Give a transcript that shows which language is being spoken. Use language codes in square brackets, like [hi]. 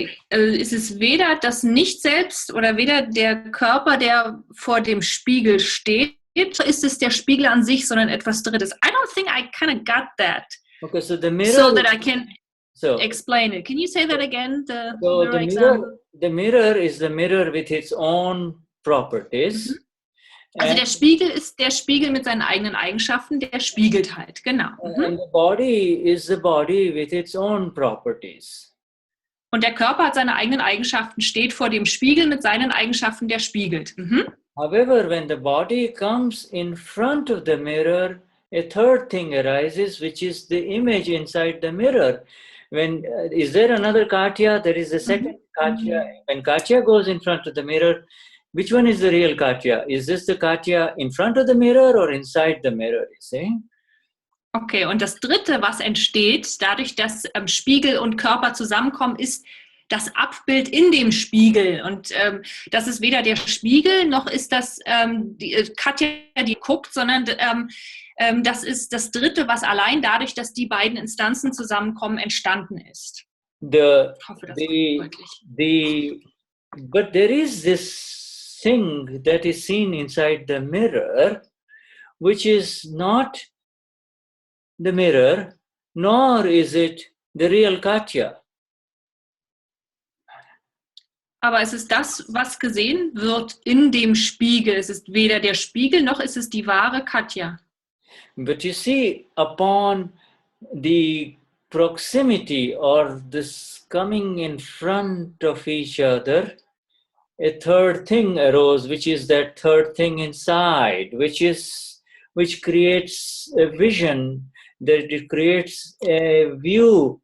[de] ist es weder das Nicht-Selbst oder weder der Körper, der vor dem Spiegel steht, ist es der Spiegel an sich, sondern etwas Drittes. [en] I don't think I kind of got that. Okay, so the mirror. So that I can explain it. Can you say that again? The mirror is the mirror with its own properties. Mhm. [de] Also der Spiegel ist der Spiegel mit seinen eigenen Eigenschaften, der spiegelt halt, genau. Mhm. [en] And the body is the body with its own properties. [de] Und der Körper hat seine eigenen Eigenschaften, steht vor dem Spiegel mit seinen Eigenschaften, der spiegelt. Mhm. [en] However, when the body comes in front of the mirror, a third thing arises, which is the image inside the mirror. Is there another Katya? There is a second Katya. When Katya goes in front of the mirror, which one is the real Katya? Is this the Katya in front of the mirror or inside the mirror? You see? [de] Okay, und das Dritte, was entsteht, dadurch, dass Spiegel und Körper zusammenkommen, ist das Abbild in dem Spiegel. Und das ist weder der Spiegel, noch ist das die Katja, die guckt, sondern das ist das Dritte, was allein dadurch, dass die beiden Instanzen zusammenkommen, entstanden ist. Ich hoffe, das war deutlich. [en] But there is this thing that is seen inside the mirror, which is not the mirror, nor is it the real Katya. [de] Aber es ist das, was gesehen wird in dem Spiegel. Es ist weder der Spiegel, noch ist es die wahre Katya. [en] But you see, upon the proximity or this coming in front of each other, a third thing arose, which is that third thing inside, which creates a vision, that it creates a view.